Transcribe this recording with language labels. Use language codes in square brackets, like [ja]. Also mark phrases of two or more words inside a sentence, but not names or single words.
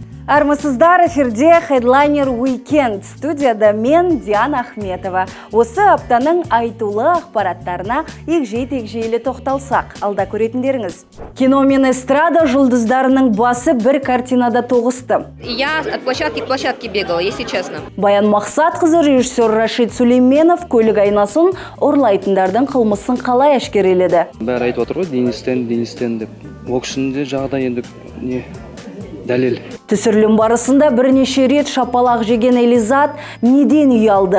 [kk] Армысыздар, эфирде Headliner Weekend. Студияда мен Диана Ахметова. Осы аптаның айтулы ақпараттарына егжей-тегжейлі тоқталсақ, алда көретіндеріңіз. Кино мен эстрада жұлдыздарының басы бір картинада тоғысты. [ru] Я от площадки к площадке бегала, если честно. [kk] Баян Мақсатқызы режиссер Рашид Сүлейменов көлік айнасын ұрлайтындардың қылмысын қалай әшкереледі. Бәрі айтып отыр ғой, Денистен деп. Ол кісінде жағдай енді не дәлел. Түсірілім барысында бірнеше рет шапалақ жеген Элизат неден ұялды?